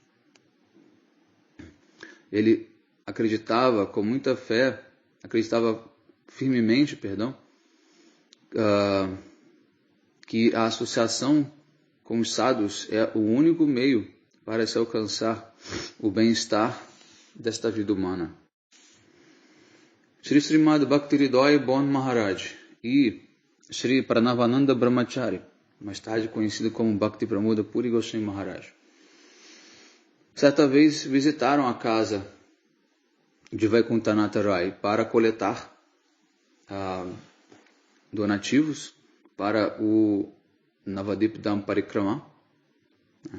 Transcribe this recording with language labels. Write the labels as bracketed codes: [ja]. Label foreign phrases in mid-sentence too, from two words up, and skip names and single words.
[pt] Ele acreditava com muita fé, acreditava firmemente, que a associação com os sadhus é o único meio para se alcançar o bem-estar desta vida humana. Shri Srimad Bhakti-Hridoy Bon Maharaj e Shri Pranavananda Brahmachari, mais tarde conhecido como Bhakti Pramoda Puri Goswami Maharaj, certa vez visitaram a casa de Vaikunthanatha Rai para coletar donativos para o Navadip Dham Parikrama, né?